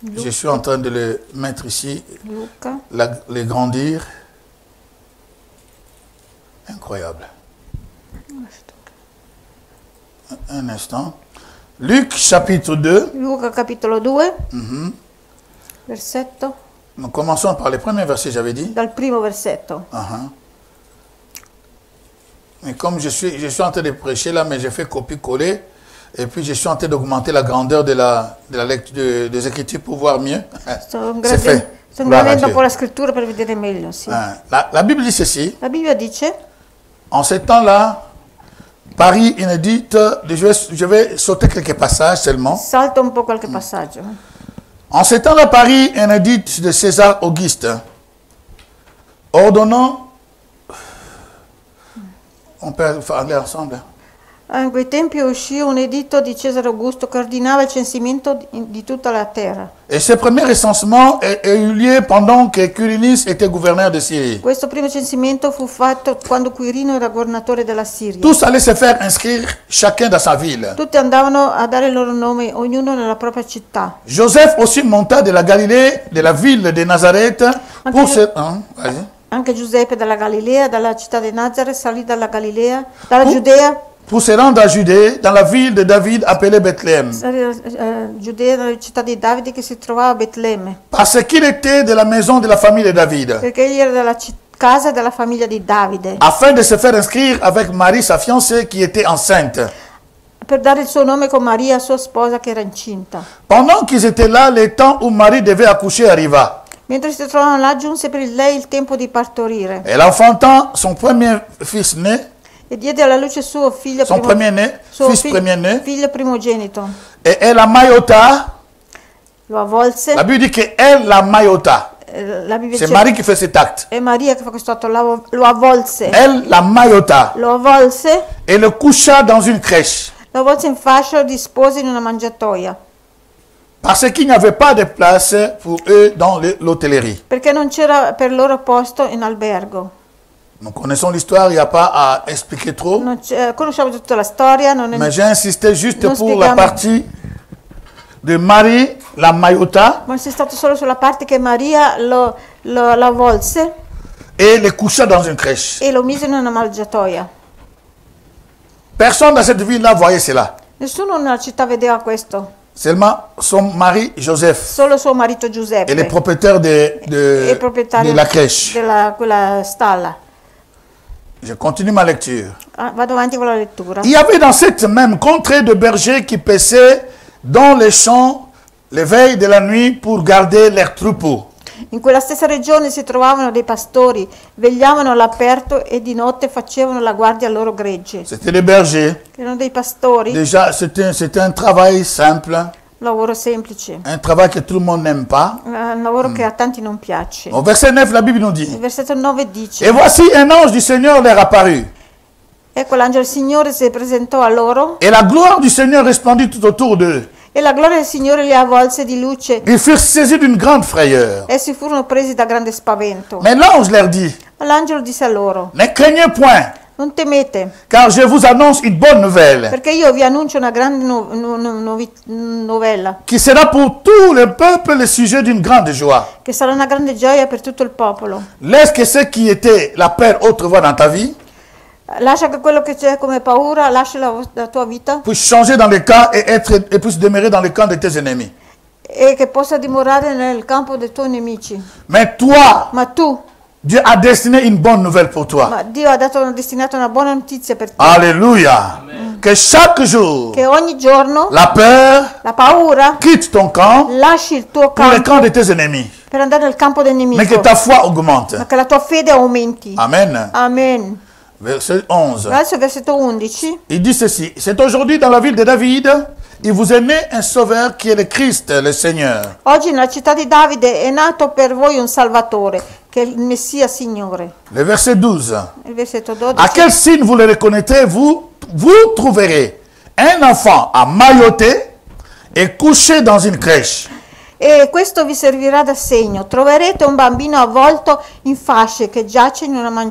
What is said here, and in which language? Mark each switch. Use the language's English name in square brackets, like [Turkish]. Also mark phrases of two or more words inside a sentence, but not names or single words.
[French] suis en train de le mettre ici, Luca, les grandir. Incroyable. Un instant. Luc chapitre 2. [Italian] Luca capitolo 2, versetto, [French] Nous commençons par les premiers versets, j'avais dit. [Italian] dal primo versetto. [French] Mais comme je suis en train de prêcher là, mais j'ai fait copier-coller. Et puis je suis en train d'augmenter la grandeur de la lecture des Écritures pour voir mieux. C'est fait. [Italian] Sto [French] Gloire à [Italian] ingrandendo un [French] Dieu. [Italian] po' la scrittura per vedere meglio, sì. [French] La Bible dit ceci. [Italian] La Bibbia dice, [French] En ce temps-là, Paris inédite, je vais sauter quelques passages seulement. [Italian] salta un po' qualche passaggio. [French] En ce temps-là, Paris inédite de César Auguste, ordonnant, on peut parler ensemble. [Italian] In quei tempi uscì un editto di Cesare Augusto che ordinava il censimento di tutta la terra. [French] Et ce premier recensement a eu lieu pendant que Quirinius était gouverneur de Syrie. [Italian] Questo primo censimento fu fatto quando Quirino era governatore della Siria. [French] Tous allaient se faire inscrire chacun dans sa ville. [Italian] Tutti andavano a dare il loro nome, ognuno nella propria città. [French] Joseph aussi monta de la Galilée, de la ville de Nazareth, pour se... vas-y. [Italian] Anche Giuseppe dalla Galilea, dalla città di Nazareth, salì dalla Galilea, dalla Giudea, [French] Pour se rendre à Judée, dans la ville de David appelée Bethléem. [Italian] Giudea, dalla città di Davide che si trovava a Betlemme, [French] Parce qu'il était de la maison de la famille de David. [Italian] perché egli era della casa della famiglia di Davide, [French] Afin de se faire inscrire avec Marie, sa fiancée, qui était enceinte. [Italian] per dare il suo nome con Maria, sua sposa, che era incinta. [French] Pendant qu'ils étaient là, le temps où Marie devait accoucher arriva. [Italian] Mentre si trovavano là, giunse per lei il tempo di partorire [French] Elle enfantant son premier fils né, [Italian] e diede alla luce suo figlio, [French] son premier-né, fils premier-né, [Italian] figlio primogenito. [French] et elle la maillota. [Italian] Lo avvolse. [French] La Bible dit qu'elle la maillota. [Italian] La Bibbia [French] C'est [Italian] dice, [French] Marie qui fait cet acte. [Italian] è Maria che fa questo atto, lo avvolse. [French] Elle la maillota [Italian] Lo avvolse, [French] et le coucha dans une crèche. [Italian] lo avvolse in fascia e lo dispose in una mangiatoia, [French] Parce qu'il n'y avait pas de place pour eux dans l'hôtellerie. [Italian] perché non c'era per loro posto in albergo. [French] Nous connaissons l'histoire, il n'y a pas à expliquer trop. [Italian] Conosciamo tutta la storia, non è [French] Mais j'ai insisté juste [Italian] Non [French] pour la [Italian] spieghiamo. [French] partie de Marie, la maillota, [Italian] ma c'è stato solo sulla parte che Maria lo avvolse [French] et le coucha dans une crèche. [Italian] e lo mise in una mangiatoia. [French] Personne dans cette ville-là voyait cela. [Italian] Nessuno nella città vedeva questo, [French] Seulement son mari Joseph [Italian] solo suo marito Giuseppe [French] et les propriétaires [Italian] e il proprietario [French] de la crèche. [Italian] della quella stalla. [French] Je continue ma lecture. [Italian] Vado avanti con la lettura. [French] Il y avait dans cette même contrée de bergers qui paissaient dans les champs les veilles de la nuit pour garder leurs troupeaux. [Italian] In quella stessa regione si trovavano dei pastori, vegliavano all'aperto e di notte facevano la guardia al loro gregge. [French] C'était des bergers. [Italian] Erano dei pastori, [French] Déjà, c'était un travail simple, [Italian] un lavoro semplice, [French] un travail que tout le monde n'aime pas. [Italian] un lavoro che a tanti non piace. [French] Au verset 9, la Bible nous dit, [Italian] Il versetto 9 dice: [French] et voici un ange du Seigneur leur apparut, [Italian] ecco l'angelo del Signore si presentò a loro [French] et la gloire du Seigneur resplendit tout autour d'eux. [Italian] e la gloria del Signore li avvolse di luce. [French] Ils furent saisis d'une grande frayeur. [Italian] Essi furono presi da grande spavento. [French] Mais l'ange leur dit, [Italian] Ma l'angelo disse a loro: [French] ne craignez point, [Italian] non temete, [French] car je vous annonce une bonne nouvelle, [Italian] perché io vi annuncio una grande novella, [French] qui sera pour tout le peuple le sujet d'une grande joie. [Italian] che sarà una grande gioia per tutto il popolo. [French] Laisse que ce qui était la peur autrefois dans ta vie [Italian] Lascia che quello che c'è come paura, lascia la tua vita [French] puisse changer dans le camp et puisse demeurer dans le camp de tes ennemis. [Italian] e che possa dimorare nel campo dei tuoi nemici. [French] Mais toi, [Italian] Ma tu, [French] Dieu a destiné une bonne nouvelle pour toi. [Italian] ma Dio ha destinato una buona notizia per te. [French] Alléluia. Que chaque jour, [Italian] Che ogni giorno [French] la peur [Italian] la paura [French] quitte ton camp [Italian] lasci il tuo [French] pour le [Italian] campo [French] camp de tes ennemis. [Italian] per andare nel campo del [French] Mais que [Italian] nemico, [French] ta foi augmente. [Italian] ma che la tua fede aumenti. [French] Amen. [Italian] Amen. [French] Verset 11. [Italian] Adesso versetto 11. [French] Il dit ceci. C'est aujourd'hui dans la ville de David, il vous est né un sauveur qui est le Christ, le Seigneur. [Italian] Oggi nella città di Davide è nato per voi un Salvatore, che è il Messia Signore. [French] Le verset 12. [Italian] Il versetto [French] À [Italian] 12. [French] quel signe vous le reconnaîtrez, vous trouverez un enfant emmailloté et couché dans une crèche. [Italian] E questo vi servirà da segno. Troverete un bambino avvolto in fasce che giace in una mangiatoia.